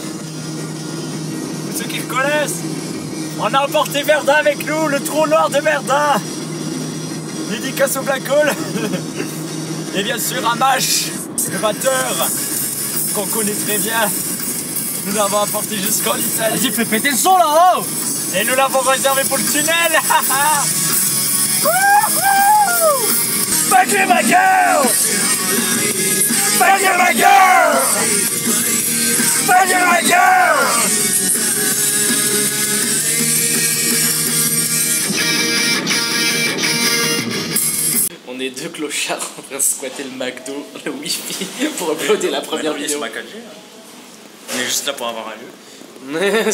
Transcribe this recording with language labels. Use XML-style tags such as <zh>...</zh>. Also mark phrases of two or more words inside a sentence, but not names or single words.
<fr>Pour ceux qui le connaissent, on a emporté Verdun avec nous, le trou noir de Verdun! Dédicace au Black Hole! Et bien sûr à Mash, le batteur, qu'on connaît très bien. Nous l'avons apporté jusqu'en Italie. Vas-y, fais péter le son là-haut! Et nous l'avons réservé pour le tunnel!</fr> <en>Fuck you, my girl! Fuck you, my girl! Fuck you, my girl!</en> <fr>On est deux clochards en train de squatter le McDo, le Wi-Fi, pour uploader la première vidéo. On est juste là pour avoir un lieu.</fr>